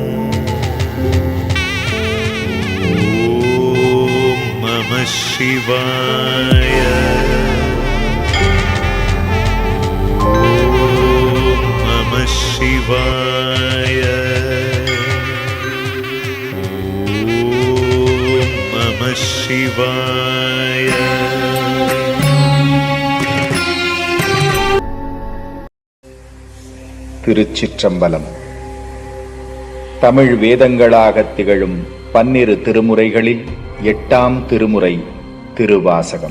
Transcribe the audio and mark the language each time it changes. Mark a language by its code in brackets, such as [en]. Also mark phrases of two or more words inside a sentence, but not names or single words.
[sa] ॐ नमः शिवाय। ॐ नमः शिवाय। नमः शिवाय। [ta] திருச்சிற்றம்பலம். தமிழ் வேதங்களாகத் திகழும் 12 திருமுறைகளில் 8ஆம் திருமுறை திருவாசகம்.